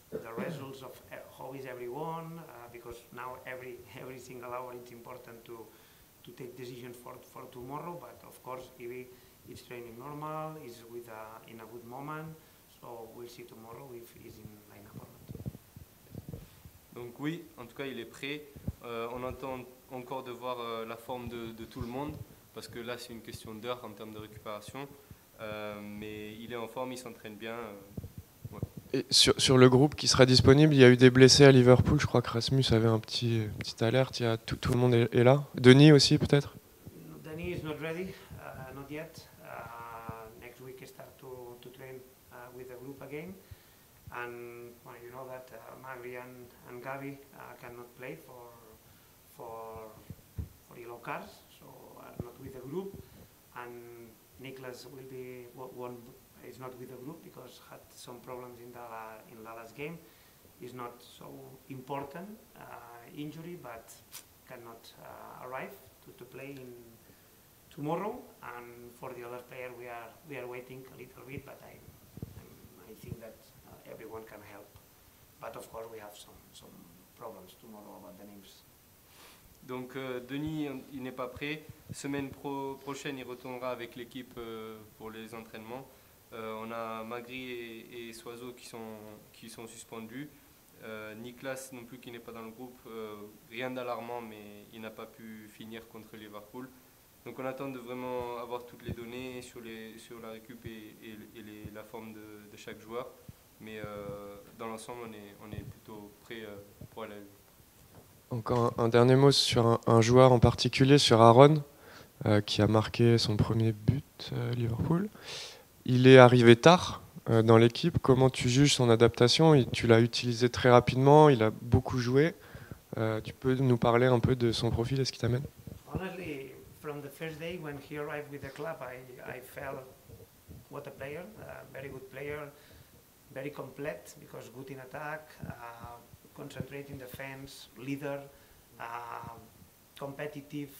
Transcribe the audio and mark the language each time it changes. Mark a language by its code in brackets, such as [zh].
[en] the results of how is everyone, because now every single hour it's important to take decision for tomorrow. But of course, if it's training normal, is with in a good moment. So we'll see tomorrow if he's in lineup or not. [fr] Donc oui, en tout cas, il est prêt. On attend encore de voir la forme de tout le monde, parce que là, c'est une question d'heure en termes de récupération. Mais il est en forme, il s'entraîne bien. Ouais. Et sur le groupe qui sera disponible, il y a eu des blessés à Liverpool. Je crois que Rasmus avait un petite alerte. Il y a tout le monde est là. Denis aussi, peut-être? [en] Denis is not ready, not yet. Next week I start to train with the group again. And well, you know that Magri and Gavi cannot play for yellow cards, so not with the group. And Niklas will be is not with the group because had some problems in the last game. It's not so important injury, but cannot arrive to play in tomorrow. And for the other player, we are waiting a little bit, but I think that everyone can help. But of course, we have some problems tomorrow about the names. [fr] Donc Denis, il n'est pas prêt. Semaine prochaine, il retournera avec l'équipe pour les entraînements. On a Magri et Soiseau qui sont suspendus. Niklas non plus qui n'est pas dans le groupe. Rien d'alarmant, mais il n'a pas pu finir contre Liverpool. Donc on attend de vraiment avoir toutes les données sur la récup et la forme de chaque joueur. Mais dans l'ensemble, on est plutôt prêt pour aller à lui. Encore un dernier mot sur un joueur en particulier, sur Aaron, qui a marqué son premier but à Liverpool. Il est arrivé tard dans l'équipe. Comment tu juges son adaptation? Tu l'as utilisé très rapidement, il a beaucoup joué. Tu peux nous parler un peu de son profil et ce qui t'amène? [en] Honestly, from the first day when he arrived with the club, I felt what a player, very good player, very complete because good in attack, concentrate in defense, leader, competitive.